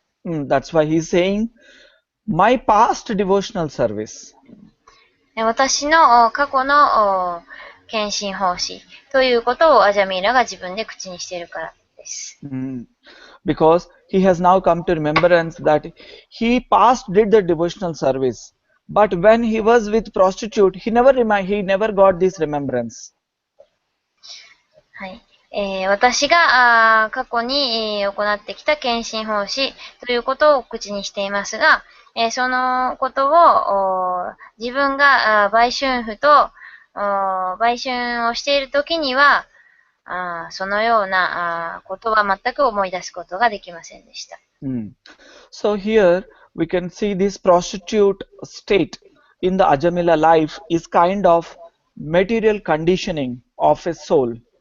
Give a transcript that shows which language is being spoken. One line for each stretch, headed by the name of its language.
English: That's why he's saying, my past devotional service.
Japanese: 私の過去の献身奉仕ということをアジャミーラが自分で口にしているからです。
English: Because he has now come to remembrance that he past did the devotional service, but when he was with prostitute, he never got this remembrance.
Japanese: はい。私が過去に行ってきた献身奉仕ということを口にしていますが、そのことを自分が売春婦と売春をしているときにはそのようなことは全く思い出すことができませんでした。
English: So here we can see this prostitute state in the Ajamila life is kind of material conditioning of a soul.